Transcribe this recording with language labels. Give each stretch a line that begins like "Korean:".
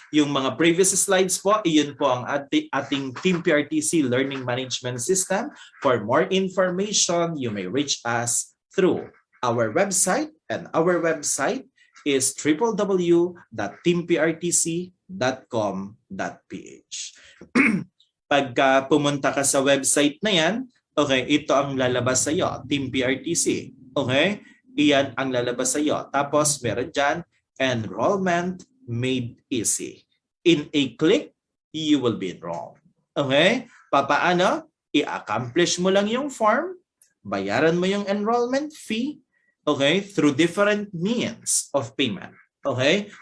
Filipino: Yung mga previous slides po, iyon po ang ating Team PRTC Learning Management System.
English: For more information, you may reach us through our website, and our website is www.teamprtc.com.ph.
Filipino: Pagka pumunta ka sa website na yan, okay, ito ang lalabas sa iyo, Team PRTC. Okay? Iyan ang lalabas sa iyo. Tapos meron dyan,
English: enrollment made easy. In a click, you will be enrolled. Okay? Papaano?
Filipino: I-accomplish mo lang yung form, bayaran mo yung enrollment fee, okay,
English: through different means of payment.
Filipino: Okay?